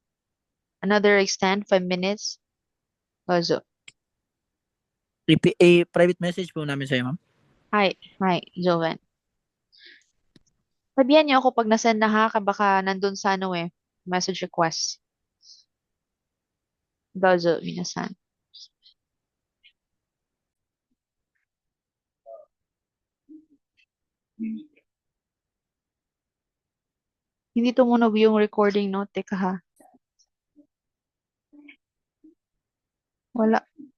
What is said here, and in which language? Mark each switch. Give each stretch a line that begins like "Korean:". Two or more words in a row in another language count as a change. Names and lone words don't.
English: Another extend, 5 minutes.
Japanese: Dozo.
English: Private message
Filipino: po namin sa'yo, ma'am.
Japanese: Hi, Joven.
Filipino: Sabihan niyo ako pag nasend na ha, baka nandun sa
English: message request.
Japanese: どうぞ、皆さん.
Filipino: Hindi tumunog yung recording, no? Teka ha. Wala.